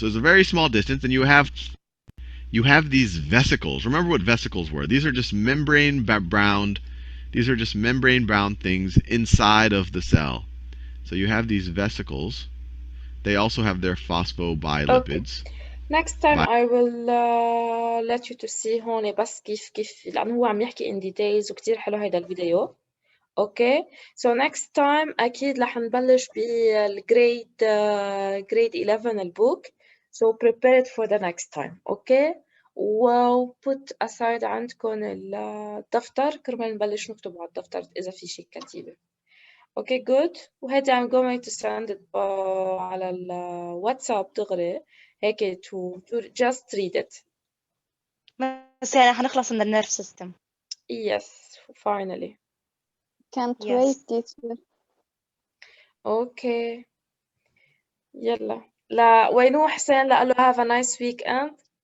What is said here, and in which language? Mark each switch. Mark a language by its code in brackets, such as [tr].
[en] So it's a very small distance, and you have these vesicles. Remember what vesicles were? These are just membrane-bound. These are just membrane-bound things inside of the cell. So you have these vesicles. They also have their phospholipids. Okay. Next time I will let you to see [ar] هون بس كيف لأنه هو عم يحكي [en] in details [ar] وكتير حلو هيدا الفيديو. [en] Okay, so next time [ar] أكيد رح نبلش بالجريد [en] grade 11 البوك. So prepare it for the next time, okay? [ar] و [en] put aside [ar] عندكم الدفتر كرمال نبلش نكتب على الدفتر إذا في شيء كتيبة. [en] Okay, good. وهيدي I'm going to send it [ar] على الواتساب دغري هيك [en] to just read it. [ar] بس يعني حنخلص من النيرف سيستم. [en] Yes, finally. Can't Yes. wait, teacher. Okay. [ar] يلا لا وينو حسين لقال له [en] have a nice weekend.